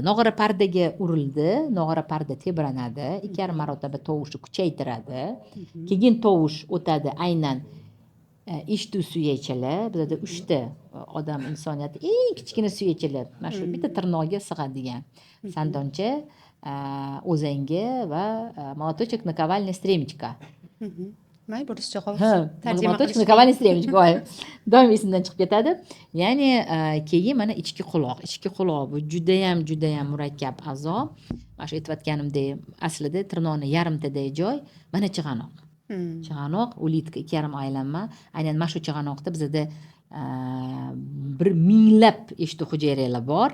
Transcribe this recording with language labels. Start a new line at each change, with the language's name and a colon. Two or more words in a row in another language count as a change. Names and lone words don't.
Uzbek: Nog'ora pardaga urildi, nog'ora parda tebranadi, 2,5 marotaba tovushni kuchaytiradi. Keyin tovush o'tadi aynan eshituv suyakchalar. Bizda 3 ta odam insoniyati eng kichkina suyakchalar, mana shu bitta tirnoqga sig'adigan sandoncha, o'zanga va
Russian: молоточек наковальня стремечка. May buruscha qovush молоточек наковальня стремечка.
Uzbek: Doim esimdan chiqib ketadi. Ya'ni keyin mana ichki quloq. Ichki quloq bu judayam murakkab a'zo. Mana shu aytayotganimdek, aslida tirnoqni yarimtaday joy mana chig'anoq. Chig'anoq, ulitka 2,5 aylanma. Aynan mana shu chig'anoqda bizda bir minglab eshituv hujayralar bor.